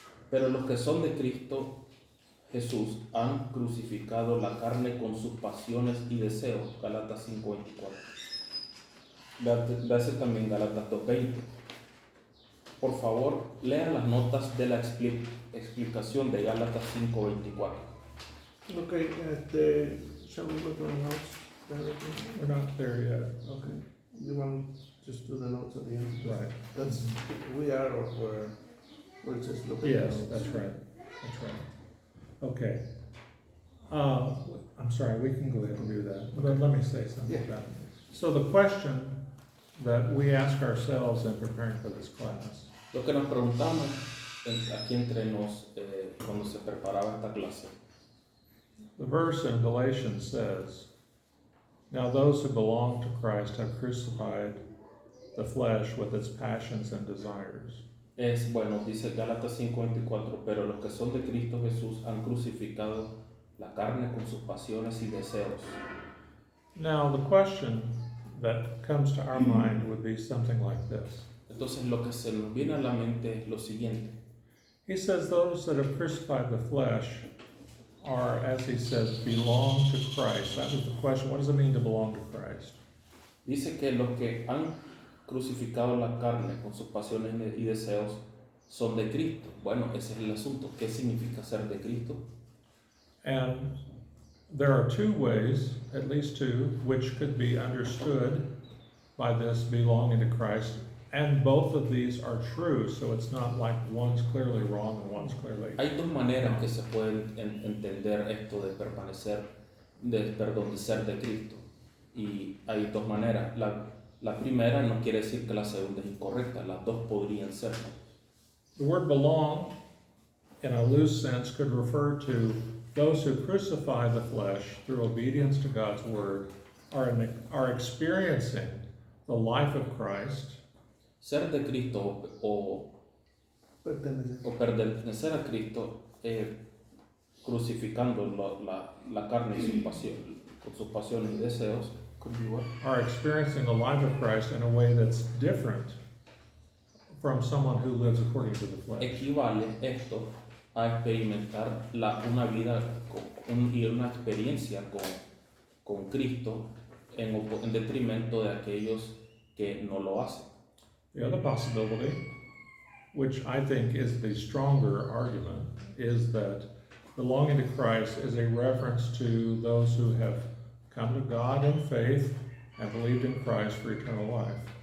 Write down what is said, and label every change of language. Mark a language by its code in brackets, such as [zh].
[es] Pero los que son de Cristo Jesús han crucificado la carne con sus pasiones y deseos. Gálatas 5:24. Véase también Gálatas 2:20. Por favor, lean las notas de la explicación de Gálatas 5:24. [en] Okay, shall we look at the notes? We're not there yet. Okay. You want to just do the notes at the end? Right. That's, we are where we're just looking at Yes, the notes. that's right. That's right. Okay. I'm sorry, we can go ahead and do that. But let me say something Yeah. about it. So the question that we ask ourselves in preparing for this class [es] Lo que nos preguntamos aquí entre nos cuando se preparaba esta clase. [en] The verse in Galatians says, "Now those who belong to Christ have crucified the flesh with its passions and desires." [es] Dice Gálatas 5:24, pero los que son de Cristo Jesús han crucificado la carne con sus pasiones y deseos. [en] Now the question that comes to our mind would be something like this. [es] Entonces lo que se nos viene a la mente es lo siguiente. [en] He says those that have crucified the flesh are, as he says, belong to Christ. That was the question. What does it mean to belong to Christ? [es] Dice que los que han crucificado la carne con sus pasiones y deseos son de Cristo. Bueno, ese es el asunto. ¿Qué significa ser de Cristo? [en] And there are two ways, at least two, which could be understood by this belonging to Christ. And both of these are true, so it's not like one's clearly wrong and one's clearly. [es] Hay dos maneras que se pueden entender esto de permanecer, de ser de Cristo. Y hay dos maneras. La primera no quiere decir que la segunda es incorrecta, las dos podrían ser. [en] The word belong, in a loose sense, could refer to those who crucify the flesh through obedience to God's word are experiencing the life of Christ. [es] Ser de Cristo o pertenecer a Cristo, crucificando la carne y con sus pasiones y deseos, [en] are experiencing the life of Christ in a way that's different from someone who lives according to the flesh. [es] Equivale esto a experimentar una vida y una experiencia con Cristo en detrimento de aquellos que no lo hacen. [en] The other possibility, which I think is the stronger argument, is that belonging to Christ is a reference to those who have come to God in faith and believed in Christ for eternal life.